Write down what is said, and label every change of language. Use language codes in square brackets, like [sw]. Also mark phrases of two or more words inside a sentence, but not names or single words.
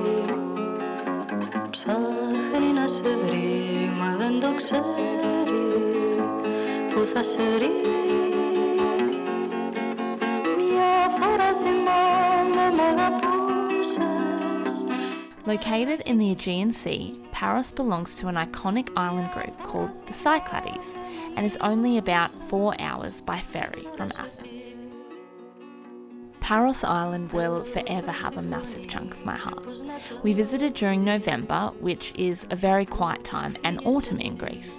[el] Ψάχνει να σε βρει, μα δεν το ξέρει που θα σε βρει. Μια φορά θυμάμαι μ' αγαπούσες. [en] Located in the Aegean Sea, Paros belongs to an iconic island group called the Cyclades and is only about 4 hours by ferry from Athens. Paros Island will forever have a massive chunk of my heart. We visited during November, which is a very quiet time, and autumn in Greece.